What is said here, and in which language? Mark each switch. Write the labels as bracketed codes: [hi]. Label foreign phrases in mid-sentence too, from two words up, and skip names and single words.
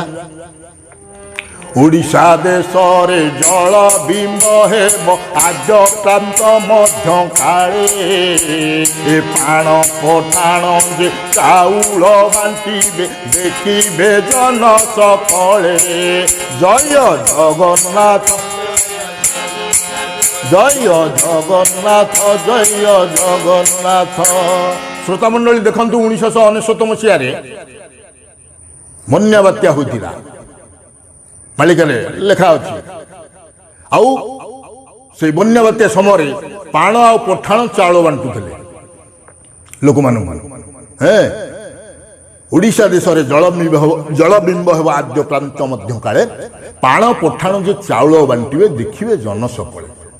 [or] ଓଡ଼ିଶା ଦେଶରେ ଜଳ ବିମ୍ବ ହେବ, ଆଜକ୍ରାନ୍ତ ମଧ୍ୟ କାଳେ, ଏ ପାଣ ପଠାଣ ଯେ ଚାଉଳ ବାଣ୍ଟିବେ, ଦେଖିବେ ଜନ ସକଳେ। ଜୟ ଜଗନ୍ନାଥ ଜୟ ଜଗନ୍ନାଥ ଜୟ ଜଗନ୍ନାଥ। ଶ୍ରୋତା ମଣ୍ଡଳୀ ଦେଖନ୍ତୁ 1999 মସିହାରେ ବନ୍ୟା ବାତ୍ୟା ହୋଇଥିଲା, ମାଳିକାରେ ଲେଖା ଅଛି। ଆଉ ସେଇ ବନ୍ୟା ବାତ୍ୟା ସମୟରେ ପାଣ ଆଉ ପଠାଣ ଚାଉଳ ବାଣ୍ଟୁଥିଲେ ଲୋକମାନଙ୍କୁ। ଓଡ଼ିଶା ଦେଶରେ ଜଳବିମ୍ବ ହେବ, ଆଦ୍ୟ ପ୍ରାନ୍ତ ମଧ୍ୟ କାଳେ, ପାଣ ପଠାଣ ଯେ ଚାଉଳ ବାଣ୍ଟିବେ, ଦେଖିବେ ଜନ ସକଳେ।